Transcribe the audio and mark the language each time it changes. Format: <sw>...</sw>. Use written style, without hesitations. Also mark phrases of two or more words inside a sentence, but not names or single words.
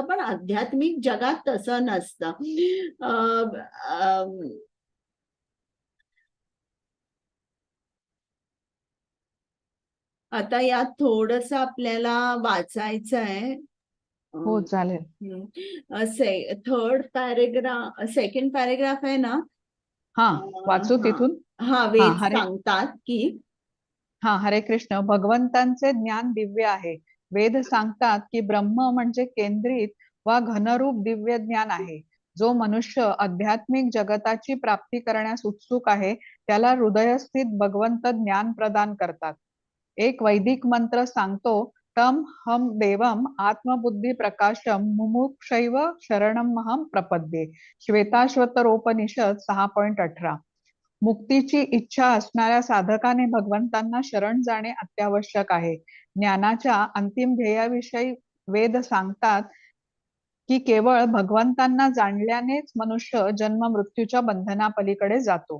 <mr>पण आध्यात्मिक जगात तसं नसतं. आता यात थोडस आपल्याला वाचायचं आहे. हो, चालेल.</mr> <en>second paragraph</en> <mr>आहे ना. हा, वाचू तिथून. हा, वेद हरे सांगतात की हरे कृष्ण. भगवंतांचे ज्ञान दिव्य आहे. वेद सांगतात की ब्रह्म म्हणजे केंद्रित वा घनरूप दिव्य ज्ञान आहे. जो मनुष्य आध्यात्मिक जगताची प्राप्ती करण्यास उत्सुक आहे त्याला हृदयस्थित भगवंत ज्ञान प्रदान करतात. एक वैदिक मंत्र सांगतो,</mr> <sa>तम हम देवम आत्मबुद्धी प्रकाशम मुमुक्षैव शरणमहम प्रपद्ये.</sa> <mr>श्वेताश्वतरोपनिषद 6.18. मुक्तीची इच्छा असणाऱ्या साधकाने भगवंतांना शरण जाणे अत्यावश्यक आहे. ज्ञानाच्या अंतिम ध्येयाविषयी वेद सांगतात की केवळ भगवंतांना जाणल्यानेच मनुष्य जन्म मृत्यूच्या बंधनापलीकडे जातो.</mr>